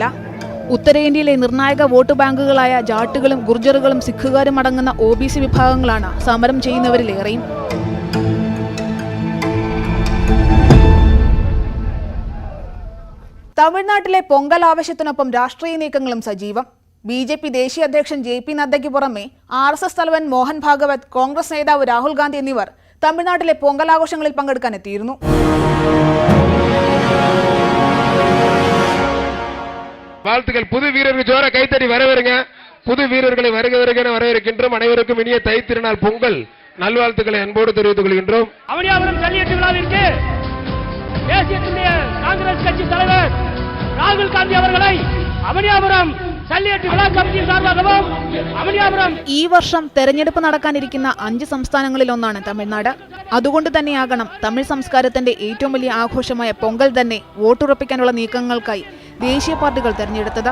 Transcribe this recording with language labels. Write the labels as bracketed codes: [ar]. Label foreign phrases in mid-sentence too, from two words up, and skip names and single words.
[ml] ഉത്തരേന്ത്യയിലെ നിർണായക വോട്ട് ബാങ്കുകളായ ജാട്ടുകളും ഗുർജറുകളും സിഖുകാരും അടങ്ങുന്ന OBC വിഭാഗങ്ങളാണ് സമരം ചെയ്യുന്നവരിലേറെയും. തമിഴ്നാട്ടിലെ പൊങ്കൽ ആവശ്യത്തിനൊപ്പം രാഷ്ട്രീയ നീക്കങ്ങളും സജീവം. BJP ദേശീയ അധ്യക്ഷൻ JP നദ്ദയ്ക്ക് പുറമെ RSS തലവൻ മോഹൻ ഭാഗവത്, കോൺഗ്രസ് നേതാവ് രാഹുൽ ഗാന്ധി എന്നിവർ തമിഴ്നാട്ടിലെ പൊങ്കൽ ആഘോഷങ്ങളിൽ പങ്കെടുക്കാനെത്തിയിരുന്നു. [ta] வாழ்த்துக்கள். புது வீரருக்கு ஜோர கைத்தடி வரவேறுங்க. புது வீரர்களை வருக வருக வரவேற்கின்றோம். அனைவருக்கும் இனிய தை திருநாள் பொங்கல் நல்வாழ்த்துக்களை அன்போடு தெரிவித்துக் கொள்கின்றோம். அவனியாபுரம் ஜல்லிக்கட்டு விழாவிற்கு தேசிய காங்கிரஸ் கட்சி தலைவர் ராகுல் காந்தி அவர்களை அவனியாபுரம் ஜல்லிக்கட்டு விழா கமிட்டி சார்வகவும் அவனியாபுரம் [ml] ഈ വർഷം തെരഞ്ഞെടുപ്പ് നടക്കാനിരിക്കുന്ന 5 സംസ്ഥാനങ്ങളിലൊന്നാണ് തമിഴ്നാട്. അതുകൊണ്ട് തന്നെയാകണം തമിഴ് സംസ്കാരത്തിന്റെ ഏറ്റവും വലിയ ആഘോഷമായ പൊങ്കൽ തന്നെ വോട്ടുറപ്പിക്കാനുള്ള നീക്കങ്ങൾക്കായി ദേശീയ പാർട്ടികൾ തെരഞ്ഞെടുത്തത്.